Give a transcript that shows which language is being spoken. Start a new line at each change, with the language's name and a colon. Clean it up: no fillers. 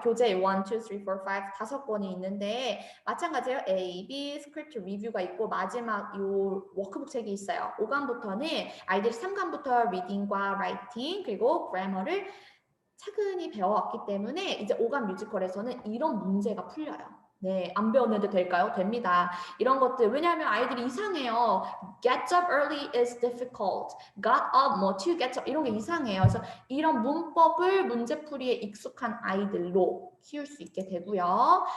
Korean: 교재 1, 2, 3, 4, 5 권이 있는데 마찬가지로 A, B, 스크립트 리뷰가 있고 마지막 요 워크북 책이 있어요. 5강부터는 아이들이 3강부터 리딩과 라이팅 그리고 그래머를 차근히 배워왔기 때문에 이제 5강 뮤지컬에서는 이런 문제가 풀려요. 네, 안 배웠는데 될까요? 됩니다. 이런 것들 왜냐하면 아이들이 이상해요.
English: Get up early is difficult. Got up, 뭐 to get up
Korean: 이런 게 이상해요. 그래서 이런 문법을 문제풀이에 익숙한 아이들로 키울 수 있게 되고요.